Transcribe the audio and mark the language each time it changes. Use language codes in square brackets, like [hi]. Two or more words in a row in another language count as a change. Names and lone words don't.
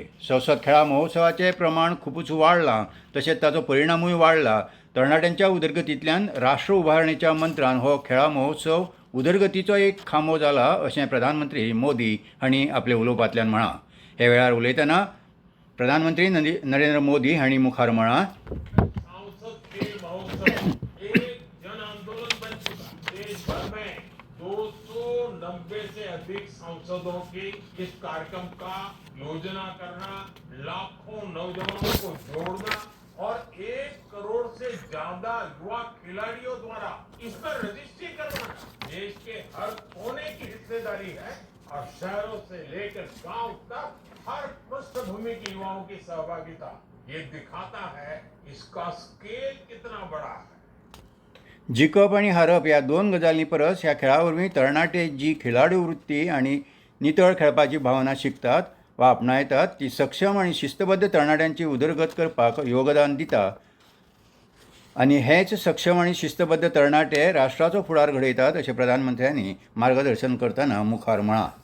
[kok] संसद खेळां महोत्सवाचें प्रमाण खूबच वाडलां, तशेंच ताचो परिणामूय वाडला. तरणाट्यांच्या उदरगतींतल्यान राष्ट्र उबारणेच्या मंत्रान हो खेळां महोत्सव उदरगतीचो एक खांबो जाला अशें प्रधानमंत्री मोदी हांणी आपल्या उलोवपांतल्यान म्हळां. हे वेळार उलयतना प्रधानमंत्री नरेंद्र मोदी हांणी मुखार म्हळां, [hi] सांसद खेल महोत्सव एक जन आंदोलन बन चुका। देश भर में 290 से अधिक सांसदों की इस कार्यक्रम का योजना करना, लाखों नौजवानों को जोड़ना और 1 करोड़ से ज्यादा युवा खिलाड़ियों द्वारा इस पर रजिस्ट्री करवाना देश के हर कोने की हिस्सेदारी है और शहरों से लेकर गांव तक हर पृष्ठभूमि के युवाओं की सहभागिता ये दिखाता है इसका स्केल कितना बड़ा है. [kok] जिखप आनी हारप ह्या दोन गजालीं परस ह्या खेळा वरवीं तरणाटे जी खिलाडू वृत्ती आनी नितळ खेळपाची भावना शिकतात वा आपणायतात ती सक्षम आनी शिस्तबद्ध तरणाट्यांची उदरगत करपाक योगदान दिता आनी हेच सक्षम आनी शिस्तबद्ध तरणाटे राष्ट्राचो फुडार घडयतात अशें प्रधानमंत्र्यांनी मार्गदर्शन करतना मुखार म्हळां.